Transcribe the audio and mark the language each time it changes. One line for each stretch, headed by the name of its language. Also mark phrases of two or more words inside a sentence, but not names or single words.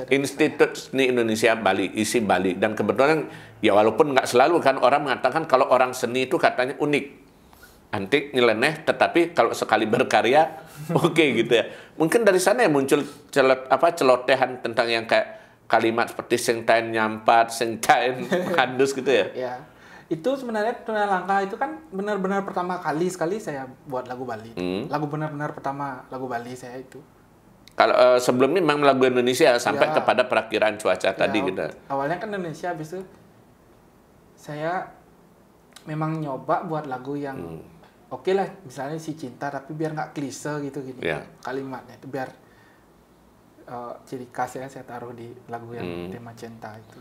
Indonesian: Institut Seni Indonesia Bali, isi Bali. Dan kebetulan ya walaupun nggak selalu kan orang mengatakan kalau orang seni itu katanya unik. Antik, nyeleneh, tetapi kalau sekali berkarya oke gitu ya. Mungkin dari sana ya muncul celotehan tentang yang kayak kalimat seperti
Balinese: sing tain nyampat, sing tain handus
Indonesian: gitu ya. Ya. Itu sebenarnya Tunangan Langka itu kan benar-benar pertama kali sekali saya buat lagu Bali. Lagu benar-benar pertama lagu Bali saya itu. Kalau sebelumnya memang lagu Indonesia sampai kepada Prakiraan Cuaca tadi gitu. Awalnya kan Indonesia, habis itu saya memang nyoba buat lagu yang oke lah, misalnya si cinta, tapi biar nggak klise gitu gini kalimatnya itu, biar ciri khasnya saya taruh di lagu yang tema cinta itu.